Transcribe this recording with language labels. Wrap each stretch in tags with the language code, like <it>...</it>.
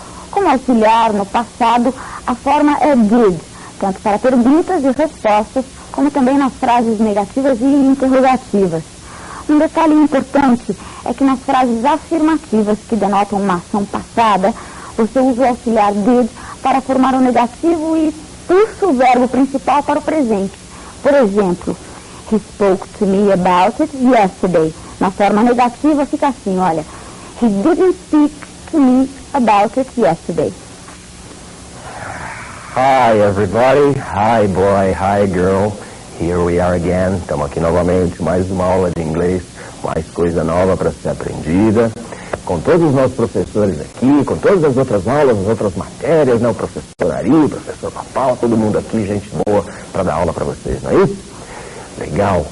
<pt>Como auxiliar, no passado, a forma é did, tanto para perguntas e respostas, como também nas frases negativas e interrogativas. Um detalhe importante é que nas frases afirmativas que denotam uma ação passada, você usa o auxiliar did para formar o negativo e puxa o verbo principal para o presente. Por exemplo,</pt> <en>he spoke to me about it yesterday.</en> <pt>Na forma negativa fica assim, olha,</pt> <en>he didn't speak to me about it yesterday. Hi everybody, hi boy, hi girl, here we are again.</en> <pt>Estamos aqui novamente, mais uma aula de inglês, mais coisa nova para ser aprendida, com todos os nossos professores aqui, com todas as outras aulas, as outras matérias, né? O professor Ari, o professor Papau, todo mundo aqui, gente boa, para dar aula para vocês, não é isso? Legal.</pt>